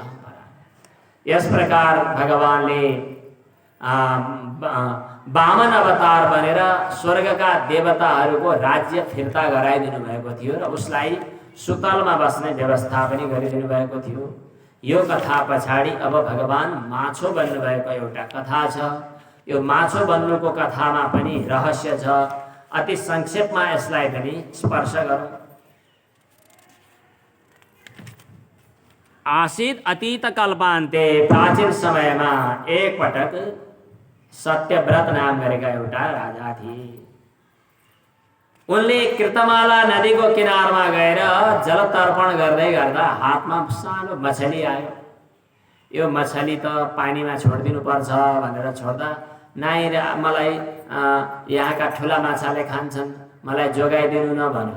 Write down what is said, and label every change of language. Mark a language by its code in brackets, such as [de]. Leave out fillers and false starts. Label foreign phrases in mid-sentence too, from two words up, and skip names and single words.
[ne] यस प्रकार भगवानले वामन अवतार बनेर स्वर्गका देवताहरूको राज्य फिर्ता गराइदिनु भएको थियो र उसलाई सुतलमा बस्ने व्यवस्था पनि गरिदिनु भएको थियो। यो कथा पछाडि अब भगवान माछो बन्नुभएको एउटा कथा छ। यो माछो बन्नुको कथामा पनि रहस्य छ। अति संक्षेपमा यसलाई पनि स्पर्श गरौँ। [sa] आसीत अतीत कल्पान्ते [ne] प्राचीन समयमा एक पटक सत्यव्रत नाम गरेका एउटा राजा थिए। उनले कृतमाला नदीको किनारमा गएर जल तर्पण गर्दै गर्दा हातमा सानो मछली आयो। यो मछली त पानीमा छोडिदिनु पर्छ भनेर छोड्दा नाइ मलाई यहाँका ठुला माछाले खान्छन्, मलाई जोगाइदिनु न भन्यो।